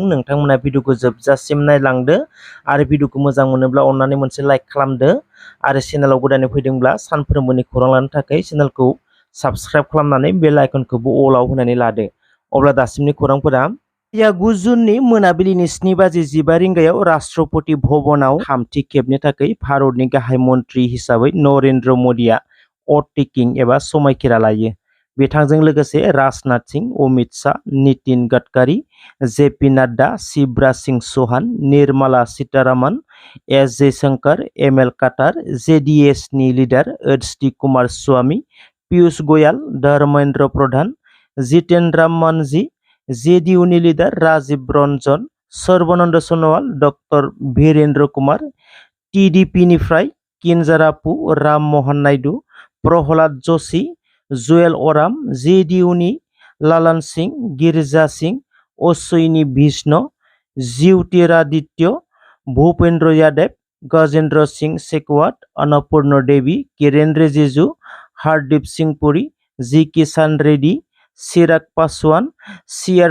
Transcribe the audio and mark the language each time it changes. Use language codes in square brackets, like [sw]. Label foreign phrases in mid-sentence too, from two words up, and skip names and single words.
[brx] नोंथांमोना भिडिअखौ जोबजासिम नायलांदो आरो भिडिअखौ मोजां मोनोब्ला अननानै मोनसे लाइक खालामदो आरो चेनेलाव गोदानै फैदोंब्ला सानफ्रोमबोनि खौरां लानो थाखाय चेनेलखौ साबस्क्राइब खालामनानै बेल आइकनखौबो अलाव होनानै लादो। अब्ला दासिमनि खौरांफोरा 9 जुननि मोनाबिलिनि 7:15 रिंगायाव राष्ट्रपति भवनाव थामथि खेबनि थाखाय भारतनि गाहाय मन्थ्रि हिसाबै नरेन्द्र मदिआ [en] oath taking [brx] एबा समायखिरा लायो। बिथांजों लोगोसे राजनाथ सिंह, अमित शाह, नितिन गडकरी, जेपी नड्डा, शिवराज सिंह चौहान, निर्मला सीतारमण, एस जयशंकर, एम.एल. काटार, जेडीएसनि लिडार एच.डी. कुमार स्वामी, पीयूष गोयल, धर्मेंद्र प्रधान, जितेंद्र मांझी, जेडीयूनि लिडार राजीव रंजन, सर्बानंद सोनोवाल, डक्टर वीरेंद्र कुमार, टीडीपीनिफ्राय किंजरापु राम मोहन नायडू, प्रहलाद जोशी, जुएल ओराम, जेडीयूनि लालन सिंह, गिरिजा सिंह, अश्विनी विष्णु, ज्योतिरादित्य, भूपेंद्र यादव, गजेंद्र सिंह शेखावत, अन्नपूर्ण देवी, किरेन रिजिजू, हरदीप सिंह पुरी, जी किशन रेड्डी, चिराग पासवान, सी.आर.